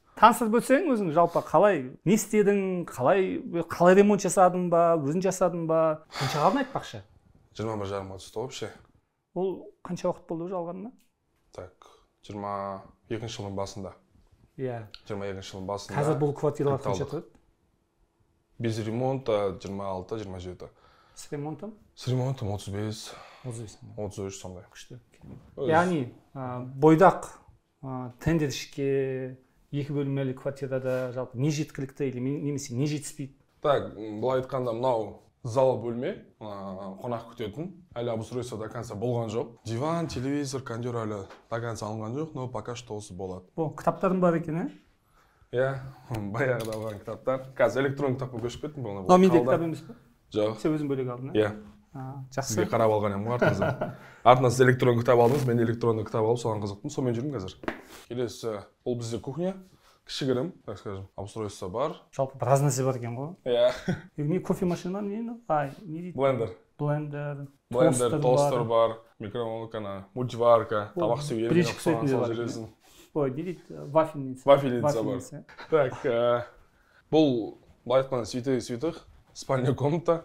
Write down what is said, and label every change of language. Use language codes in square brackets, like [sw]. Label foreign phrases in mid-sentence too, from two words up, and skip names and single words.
[kk] Таныстырып өтсең өзің жалпы қалай, не істедің, қалай ремонт жасадың ба, өзің жасадың ба? Қанша қалдың айтпақшы? 21,5-ға түсті вообще. Ол қанша уақыт болды уже алғанына? Так, 22 жылдың басында. Иә. 22 жылдың басында. Қазір бұл квартиралар қанша тұрады? [ru] Без ремонта 26-27. С ремонтом? С ремонтом 35. 33 сондай. [kk] Күшті. Яғни бойдақ тендершке 2 бөлмелі квартирада жалпы не жеткілікті или немесе не жетіспейді? Так, былай айтқанда мынау зал бөлме, қонақ күтетін. Әлі [ru] обустройство до конца [kk] болған жоқ. Диван, телевизор, кондер әлі [ru] до конца [kk] алынған жоқ, [ru] но пока что [kk] осы болады. Бұл кітаптардың бар екен, Иә, баяғыда алған кітаптар. Қазір электронды кітапқа көшіп кеттім. Но менде кітап емес пе? Жоқ. Сен өзің бөлек алдың, Иә. Жақсы. Сізге қарап алған едім артыңыздан. Артынан сіз электронды кітап алдыңыз, мен электронды кітап алып, соған қызықтым. Сонымен жүрмін қазір. Келесі, бұл бізде кухня. Кішігірім, [ru] так скажем, обустройство бар. [kk] Жалпы біраз нәрсе бар екен ғой. Иә. Не кофе машина, не дейді? Блендер. Блендер, тостер бар, микроволновка, мультиварка, тамақ істеуге жересің. Ой, не дейді? Вафельница. Вафельница бар. Так, бұл былай айтқанда святых, [ru] спальня комната.